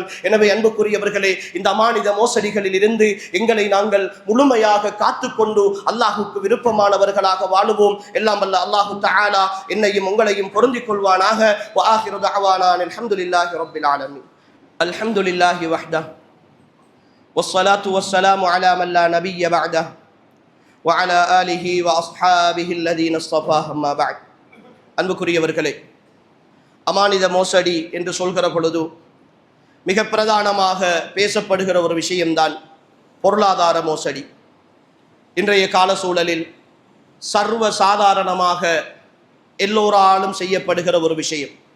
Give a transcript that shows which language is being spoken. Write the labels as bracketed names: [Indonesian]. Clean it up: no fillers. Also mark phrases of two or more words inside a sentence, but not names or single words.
[Tamil] எனவே அன்புக்குரியவர்களே, இந்த அமானித மோசடிகளில் இருந்து எங்களை நாங்கள் முழுமையாக காத்துக்கொண்டு அல்லாஹுக்கு விருப்பமானவர்களாக வாழுவோம். எல்லாம் வல்ல [Arabic] الله تعالى [Tamil] என்னையும் உங்களையும் பொருந்திக் கொள்வானாக. [Arabic] وآخر دعوانا الحمد لله رب العالمين. الحمد لله وحده والصلاة والسلام على من لا نبي بعده وعلى آله وأصحابه الذين اصطفاه أما بعد. [Tamil] அன்புக்குரியவர்களே, அமானித மோசடி என்று சொல்கிற பொழுது மிக பிரதானமாக பேசப்படுகிற ஒரு விஷயம்தான் பொருளாதார மோசடி. இன்றைய கால சூழலில் சர்வ சாதாரணமாக எல்லோராலும் செய்யப்படுகிற ஒரு விஷயம்.